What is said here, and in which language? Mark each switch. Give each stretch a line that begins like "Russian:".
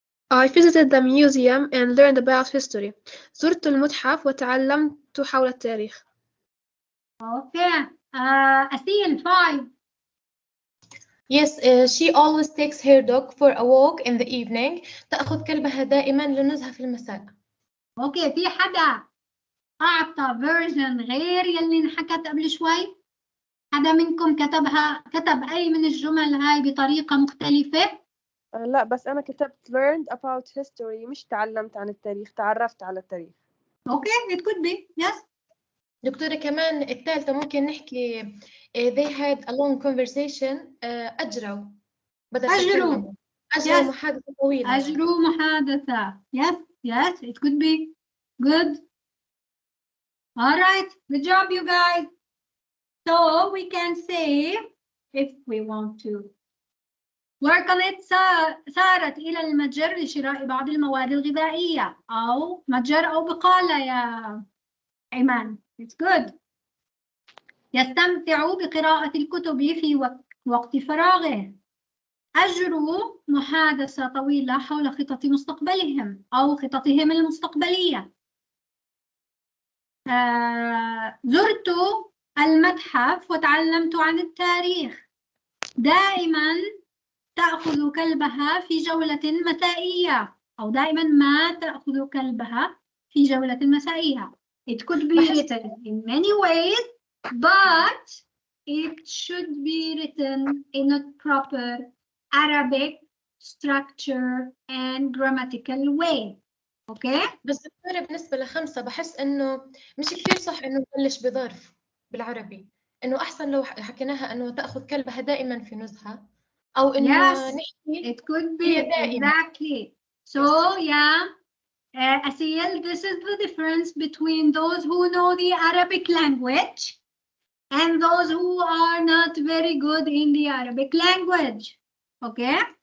English: I visited the museum and learned about history.
Arabic: زرت المتحف وتعلمت حول التاريخ.
English: Okay, أسيل 5. Yes, she always takes her dog for a walk in the evening.
Arabic: تأخذ كلبها دائما للنزهة في المساء. اوكي في حدا أعطى version غير يلي انحكت قبل شوي؟ حدا منكم كتب أي من الجمل هاي بطريقة مختلفة؟ لا بس أنا كتبت
English: learned about history،
Arabic: مش تعلمت عن التاريخ، تعرفت على التاريخ.
English: Okay it could be yes.
Arabic: دكتورة كمان الثالثة ممكن نحكي
English: they had a long conversation
Arabic: أجروا بدل تكلموا. أجروا
English: yes.
Arabic: محادثة طويلة. أجروا محادثة.
English: Yes, yes, it could be. Good. All right, good job, you guys. So we can say, if we want to work on it,
Arabic: سارت إلى المتجر لشراء بعض المواد الغذائية، أو متجر أو بقالة يا إيمان.
English: It's good.
Arabic: يستمتع بقراءة الكتب في وقت فراغه. أجروا محادثة طويلة حول خطط مستقبلهم أو خططهم المستقبلية. زرت المتحف وتعلمت عن التاريخ. دائما تأخذ كلبها في جولة مسائية، أو دائما ما تأخذ كلبها في جولة مسائية.
English: It could be written in many ways, but it should be written in a proper Arabic structure and grammatical way.
Arabic: اوكي؟ بس دكتورة بالنسبة لخمسة بحس إنه مش كثير صح إنه نبلش بظرف بالعربي، إنه أحسن لو حكيناها إنه تأخذ كلبها دائما في نزهة، أو إنه نحكي
English: it could be
Arabic: دائما.
English: exactly. So yeah, Asiel, this is the difference between those who know the Arabic language and those who are not very good in the Arabic language. Okay?